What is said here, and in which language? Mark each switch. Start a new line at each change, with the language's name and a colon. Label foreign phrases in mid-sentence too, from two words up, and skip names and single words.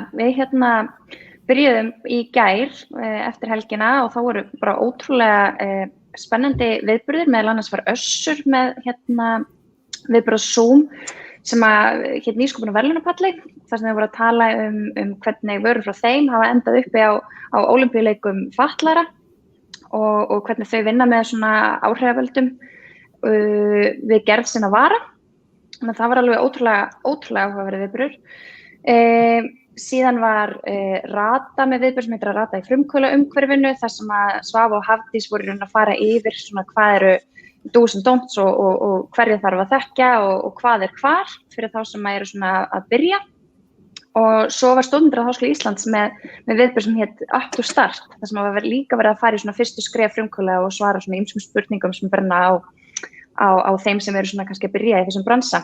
Icelandic: Við byrjuðum í gær eftir helgina og þá voru bara ótrúlega spennandi viðburðir, meðal annars var Össur með viðburð á Zoom sem hét nýsköpunarverðlaunapalli, þar sem þau voru að tala um hvernig vörur frá þeim hafa endað uppi á Ólympíuleikum fatlaðra og hvernig þau vinna með svona áhrifavöldum við gerð sinna vara. Þannig að það var alveg ótrúlega áhugaverður viðburður. Síðan var Rata með viðburð sem heitir að Rata í frumkvöðlaumhverfinu þar sem að Svava og Hafdís voru að fara yfir svona hvað eru
English: do's and don'ts
Icelandic: og hverju þarf að þekkja og hvað er hvar fyrir þá sem eru svona að byrja. Og svo var Stúdentamannafélag Íslands með viðburð sem hét Up to Start þar sem var líka verið að fara í svona fyrstu skref frumkvöðla og svara svona ýmsum spurningum sem brenna á þeim sem eru svona kannski að byrja í þessum bransa.